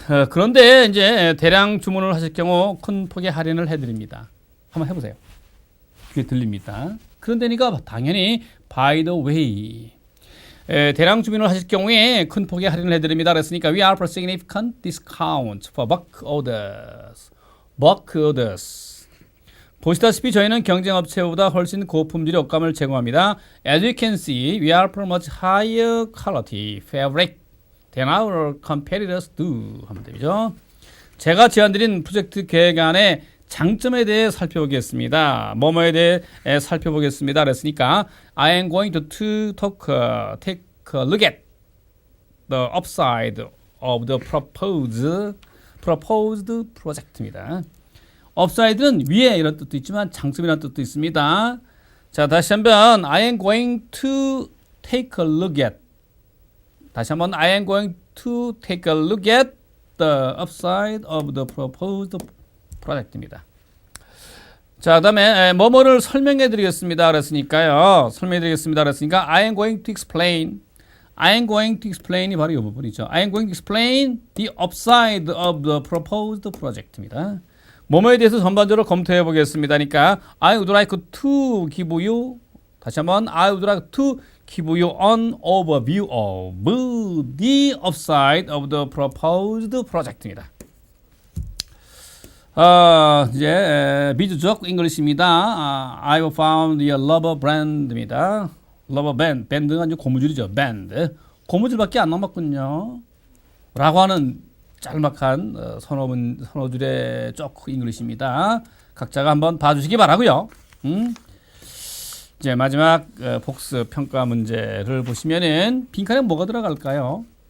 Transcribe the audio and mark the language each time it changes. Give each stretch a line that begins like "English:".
Korean: 그런데 이제 대량 주문을 하실 경우 큰 폭의 할인을 해드립니다. 한번 해보세요. 그게 들립니다. 그런데니까 당연히
English: by the way
Korean: 대량 주문을 하실 경우에 큰 폭의 할인을 해드립니다. 그랬으니까
English: we offer significant discount for bulk orders. bulk orders.
Korean: 보시다시피 저희는 경쟁업체보다 훨씬 고품질의 옷감을 제공합니다.
English: As you can see, we offer much higher quality fabric than our competitors do.
Korean: 하면 되죠. 제가 제안드린 프로젝트 계획안의 장점에 대해 살펴보겠습니다. 뭐뭐에 대해 살펴보겠습니다. 그랬으니까
English: I am going to take a look at the upside of the proposed project입니다.
Korean: upside는 위에 이런 뜻도 있지만 장점이라는 뜻도 있습니다. 자, 다시 한번
English: I am going to take a look at
Korean: 다시 한번
English: I am going to take a look at the upside of the proposed project입니다.
Korean: 자, 그다음에 뭐뭐를 설명해 드리겠습니다. 그랬으니까요. 설명해 드리겠습니다. 그랬으니까
English: I am going to explain. I am going to explain이
Korean: 바로 이 부분이죠.
English: I am going to explain the upside of the proposed project입니다.
Korean: 뭐뭐에 대해서 전반적으로 검토해 보겠습니다. 그러니까
English: I would like to give you
Korean: 다시 한번
English: I would like to give you an overview of the upside of the proposed project입니다.
Korean: 이제 미주적 잉글리시입니다.
English: I found a rubber band입니다.
Korean: rubber band, 밴드가 아주 고무줄이죠.
English: band.
Korean: 고무줄밖에 안 남았군요. 라고 하는 짤막한 서너 줄의 쪼크 잉글리시입니다. 각자가 한번 봐주시기 바라고요. 이제 마지막 복습 평가 문제를 보시면은 빈칸에 뭐가 들어갈까요?